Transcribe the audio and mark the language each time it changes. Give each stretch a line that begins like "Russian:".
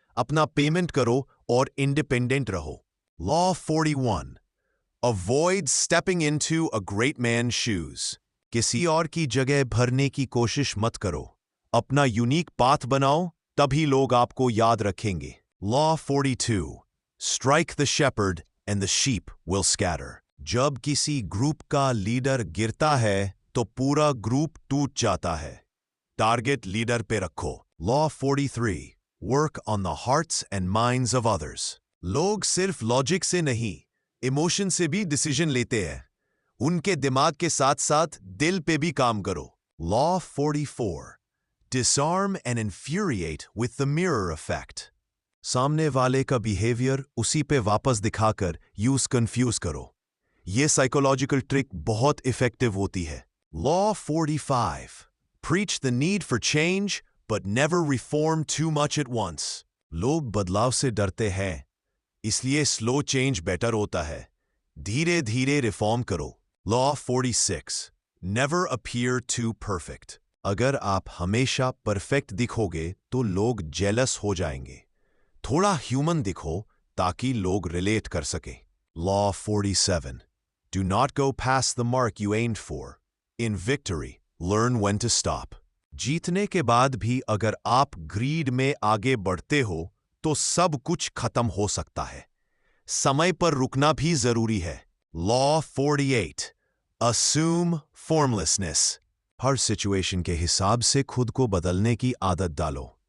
Hindi: अपना पेमेंट करो और इंडिपेंडेंट रहो।
English: Law 41. Avoid stepping into a great man's shoes.
Hindi: किसी और की जगह भरने की कोशिश मत करो। अपना यूनिक पाथ बनाओ, तभी लोग आपको याद रखेंगे।
English: Law 42. Strike the shepherd and the sheep will scatter.
Hindi: जब किसी ग्रुप का लीडर गिरता है तो पूरा ग्रुप टूट जाता है। टारगेट लीडर पे रखो।
English: Law 43. Work on the hearts and minds of others.
Hindi: लोग सिर्फ लॉजिक से नहीं, इमोशन से भी डिसीजन लेते हैं। उनके दिमाग के साथ साथ दिल पे भी काम करो।
English: Law 44. Disarm and infuriate with the mirror effect.
Hindi: सामने वाले का बिहेवियर उसी पे वापस दिखाकर यूज कंफ्यूज करो। ये साइकोलॉजिकल ट्रिक बहुत इफेक्टिव होती है।
English: Law 45. Preach the need for change but never reform too much at once.
Hindi: लोग बदलाव से डरते हैं, इसलिए स्लो चेंज बेटर होता है। धीरे धीरे रिफॉर्म करो।
English: Law 46. Never appear too perfect.
Hindi: अगर आप हमेशा परफेक्ट दिखोगे तो लोग जेलस हो जाएंगे। थोड़ा ह्यूमन दिखो ताकि लोग रिलेट कर सके।
English: Law 47. Do not go past the mark you aimed for. In victory, learn when to stop.
Hindi: जीतने के बाद भी अगर आप ग्रीड में आगे बढ़ते हो तो सब कुछ खत्म हो सकता है। समय पर रुकना भी जरूरी है।
English: Law 48. Assume formlessness.
Hindi: हर सिचुएशन के हिसाब से खुद को बदलने की आदत डालो।